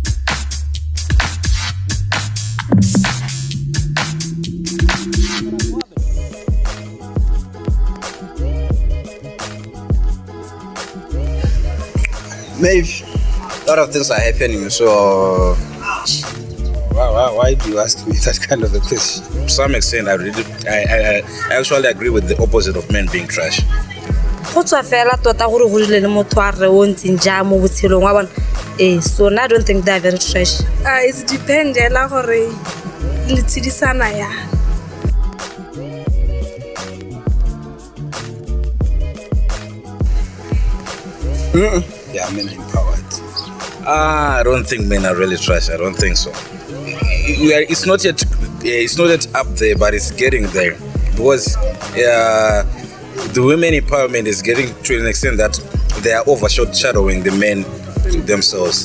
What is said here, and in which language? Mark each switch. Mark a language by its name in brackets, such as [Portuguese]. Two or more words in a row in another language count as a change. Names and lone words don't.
[English] Maybe a lot of things are happening, so why do you ask me that kind of a question? To some extent, I actually agree with the opposite of men being trash. So I don't think they're very trash. It depends [Tswana] la gore le tshedisana ya. [English] Yeah, men are empowered. I don't think men are really trash. I don't think so. It's not yet up there, but it's getting there, because the women empowerment is getting to an extent that they are overshadowing the men themselves.